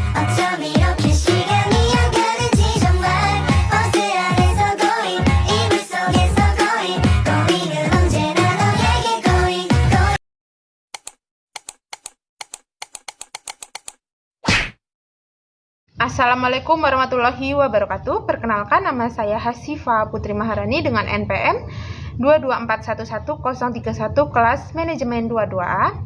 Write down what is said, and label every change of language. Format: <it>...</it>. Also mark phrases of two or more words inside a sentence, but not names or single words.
<ko>어쩜 이렇게 시간이 안 가는지 정말 버스 안에서 고잉 이불 속에서 고잉 고잉은 언제나 너에게</ko> <en>going going.</en> <ar>السلام عليكم ورحمة الله وبركاته.</ar> <id>Perkenalkan, nama saya Hasifa Putri Maharani dengan NPM 224111031 kelas manajemen 22A.</id>